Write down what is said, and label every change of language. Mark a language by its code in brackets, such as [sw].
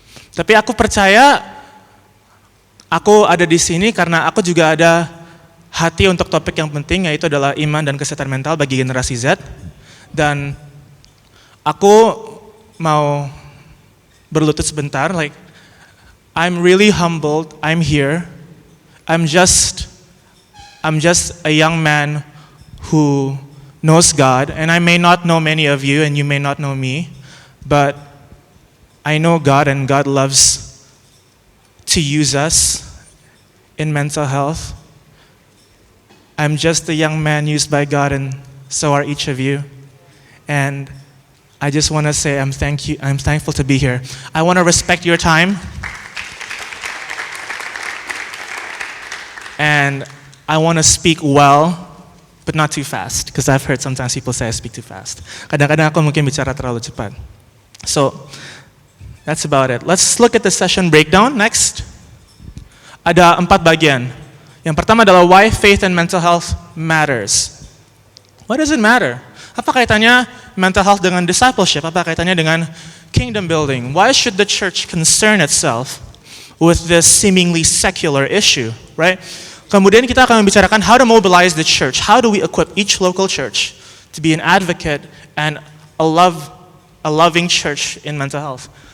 [id] Tapi aku percaya aku ada di sini karena aku juga ada hati untuk topik yang penting, yaitu adalah iman dan kesehatan mental bagi generasi Z. Dan aku mau berlutut sebentar, [en] like I'm really humbled, I'm here. I'm just a young man who knows God, and I may not know many of you and you may not know me, but I know God, and God loves to use us in mental health. I'm just a young man used by God, and so are each of you. And I just want to say I'm thankful to be here. I want to respect your time. And I want to speak well, but not too fast, because I've heard sometimes people say I speak too fast. [id] Kadang-kadang aku mungkin bicara terlalu cepat. [en] So, that's about it. Let's look at the session breakdown next. [id] Ada 4 bagian. Yang pertama adalah [en] why faith and mental health matters. Why does it matter? [id] Apa kaitannya [en] mental health [id] dengan discipleship? Apa kaitannya dengan kingdom building? [en] Why should the church concern itself with this seemingly secular issue, right? [id] Kemudian kita akan membicarakan [en] how to mobilize the church. How do we equip each local church to be an advocate and a loving church in mental health?